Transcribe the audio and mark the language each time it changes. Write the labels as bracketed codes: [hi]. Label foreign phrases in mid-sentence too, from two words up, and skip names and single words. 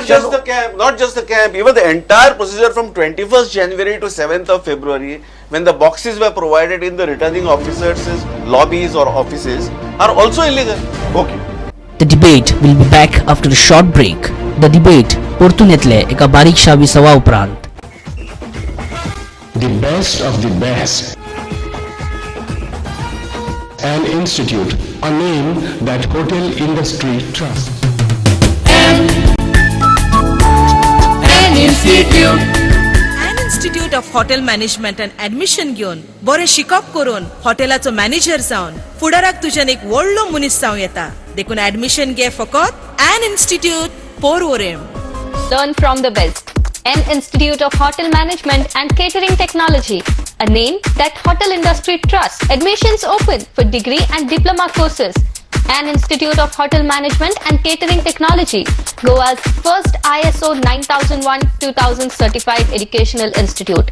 [en] election. just the camp, not just the camp, even the entire procedure from 21st January to 7th of February, when the boxes were provided in the returning officers' lobbies or offices, are also illegal. Okay. The debate will be back after a short break. The debate [kok] परतून एका बारीकशा विसवा उपरांत. The best of the best. An institute, a name that hotel industry trusts. [en] An Institute of Hotel Management and Admission [kok] घेवन बरे शिकप करून हॉटेलाचो मॅनेजर जावन फुडाराक तुज्यान एक व्हडलो मनीस जावं येता. देखून ऍडमिशन घे फकत An Institute Porvorim. [en] Learn from the best. An Institute of Hotel Management and Catering Technology, a name that hotel industry trusts. Admissions open for degree and diploma courses. An Institute of Hotel Management and Catering Technology, Goa's first ISO 9001-2000 certified educational institute.